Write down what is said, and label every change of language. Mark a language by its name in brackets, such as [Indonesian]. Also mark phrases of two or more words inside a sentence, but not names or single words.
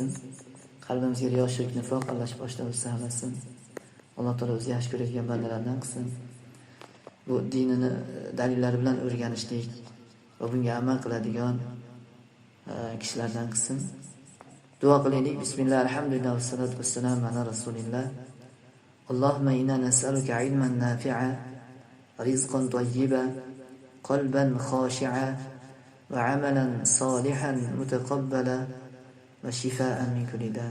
[Uzbek] Qalbimizga riyo, shirk, nifoq aralashib boshdan hammasi. Alloh taolo o'zi yaxshi ko'radigan bandalardan qilsin. Bu dinini dalillari bilan o'rganishlik va bunga amal qiladigan kishilardan qilsin. Duo qilaylik. [Arabic] بسم الله والحمد لله والصلاة والسلام على رسول الله اللهم إنا نسألك علما نافعا ورزقا طيبا وقلبا خاشعا وعملا صالحا متقبلا وشفاء من كل داء.